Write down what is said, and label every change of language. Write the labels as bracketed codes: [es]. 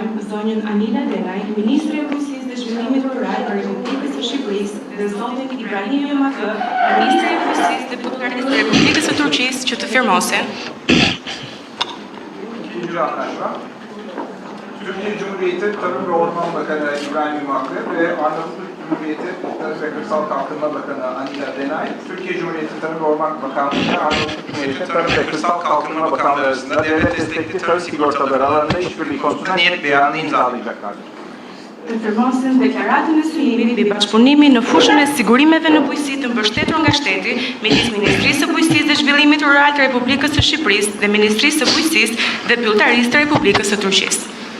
[sq] Zonjën Anila Denaj, Ministri e Bujqësisë dhe Zhvillimit Rural të Republikës së Shqipërisë, dhe zotin Ibrahim Yomakë, Ministri e Bujqësisë dhe Pushtetërisë të Republikës së Turqisë, që të firmosin. [tr] İkinci anlaşma, Türkiye Cumhuriyeti Tarım ve Orman Bakanı İbrahim Yomakı ve Arnavutluk Cumhuriyeti Tarım ve Kırsal Kalkınma Bakanı Anila Denay, Türkiye Cumhuriyeti Tarım ve Orman Bakanlığı ve Arnavutluk Cumhuriyeti Tarım ve Kırsal Kalkınma Bakanlığı arasında devlet destekli tarım sigortaları alanında işbirliği konusunda niyet beyanı imzalayacaklardır. [sq] Të firmosin deklaratën e sylimit mbi bashkëpunimin në fushën e sigurimeve në bujqësi të mbështetur nga shteti midis Ministrisë së Bujqësisë dhe Zhvillimit Rural të Republikës së Shqipërisë dhe Ministrisë së Bujqësisë dhe Pyllëtarisë të Republikës së Turqisë.